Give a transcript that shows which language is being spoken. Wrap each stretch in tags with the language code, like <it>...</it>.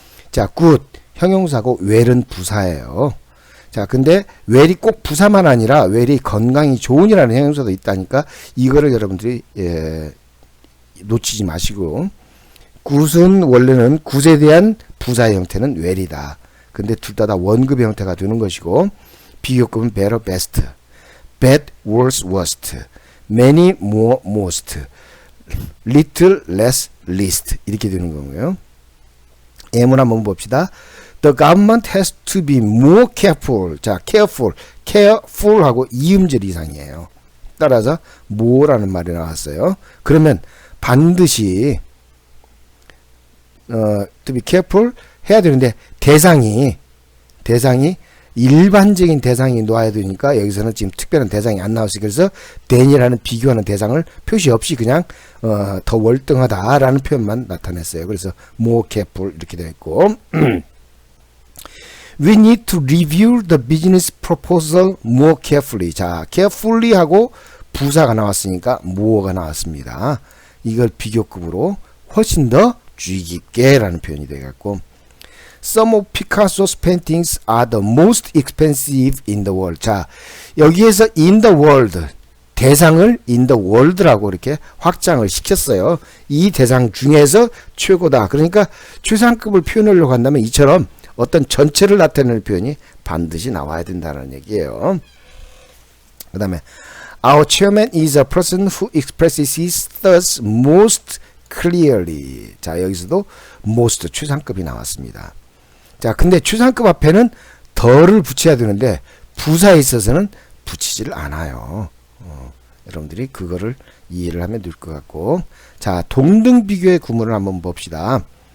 <ko>자, good 형용사고 well은 부사예요. 자, 근데 well이 꼭 부사만 아니라 well이 건강이 좋은이라는 형용사도 있다니까 이거를 여러분들이 놓치지 마시고, 굿은 원래는 굿에 대한 부사의 형태는 well이다. 근데 둘 다 원급의 형태가 되는 것이고, 비교급은 better, best, bad, worse, worst, many, more, most, little, less, least 이렇게 되는 거고요. 예문 한번 봅시다.</ko> <en>The government has to be more careful.</en> <ko>자, careful 하고 이음절 이상이에요. 따라서 more라는 말이 나왔어요. 그러면 반드시</ko> <en>to be careful</en> <ko>해야 되는데 대상이 일반적인 대상이 놓아야 되니까 여기서는 지금 특별한 대상이 안 나왔어요. 그래서 than이라는 비교하는 대상을 표시 없이 그냥 더 월등하다라는 표현만 나타냈어요. 그래서</ko> <en>more careful</en> <ko>이렇게 되어 있고</ko> <en>We need to review the business proposal more carefully.</en> <ko>자, carefully 하고 부사가 나왔으니까 more가 나왔습니다. 이걸 비교급으로 훨씬 더 주의 깊게 라는 표현이 되겠고,</ko> <en>Some of Picasso's paintings are the most expensive in the world.</en> <ko>자, 여기에서</ko> <en>in the world,</en> <ko>대상을 in the world라고 이렇게 확장을 시켰어요. 이 대상 중에서 최고다. 그러니까 최상급을 표현하려고 한다면 이처럼 어떤 전체를 나타내는 표현이 반드시 나와야 된다는 얘기예요.</ko> <en>그 다음에 Our chairman is a person who expresses his thoughts most clearly.</en> <ko>자, 여기서도 most 최상급이 나왔습니다. 자, 근데 최상급 앞에는 더를 붙여야 되는데 부사에 있어서는 붙이지를 않아요. 여러분들이 그거를 이해를 하면 될 것 같고, 자, 동등 비교의 구문을 한번 봅시다.</ko>